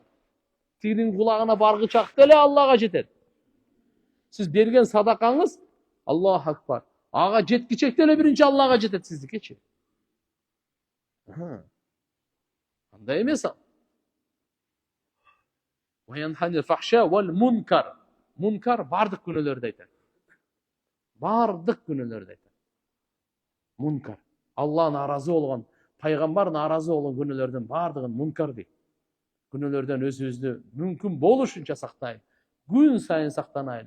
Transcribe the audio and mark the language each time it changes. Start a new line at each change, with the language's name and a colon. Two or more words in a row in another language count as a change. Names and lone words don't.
Kyrgyz: Тигинин кулагына баргычакта эле Аллага жетет. Сиз берген садакаңыз
Arabic: الله أكبر.
Kyrgyz: Ага жеткичекте эле биринчи Аллага жетет сиздикечи. Андай эмес ал.
Arabic: وينهى عن الفحشاء والمنكر.
Kyrgyz: Мункар бардык күнөөлөрдү айтат. Бардык күнөөлөрдү айтат. Мункар. Алла наразы болгон, пайгамбар наразы болгон күнөөлөрдүн бардыгын мункар дейт. Күнөөлөрдөн өзүбүздү мүмкүн болушунча сактайлы. Күн сайын сактанайлы.